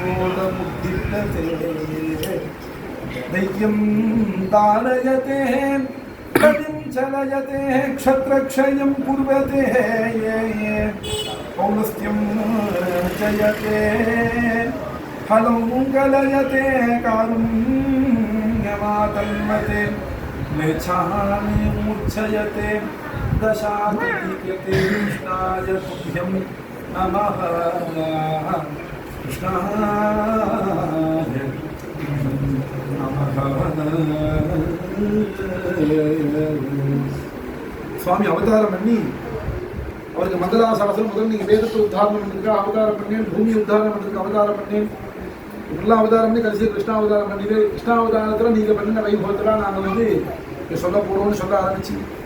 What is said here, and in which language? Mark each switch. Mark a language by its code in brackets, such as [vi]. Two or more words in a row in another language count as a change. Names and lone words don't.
[sa] दैत्यं दारयते गतिं चलयते क्षत्रक्षयं कुर्वते पौलस्त्यं जयते फलं कलयते कारुण्यमातन्मते मेच्छामि मूर्छयते दशाकृते कृष्णाय तुभ्यं नमः [ta] कृष्णाय சுவாமி அவதாரம் பண்ணி அவருக்கு மங்களாசாசனம் முதல் நீங்க வேதத்தை உத்தாரணம் பண்ணிருக்கா அவதாரம் பண்ணேன், பூமி உத்தாரணம் பண்ணிருக்க அவதாரம் பண்ணேன், இப்படிலாம் அவதாரம் பண்ணி கடைசி கிருஷ்ணாவதாரம் பண்ணிட்டு கிருஷ்ணாவதாரத்துல நீங்க பண்ணின வைபவத்தெல்லாம் நாங்க சொல்ல போறோம்னு சொல்ல ஆரம்பிச்சு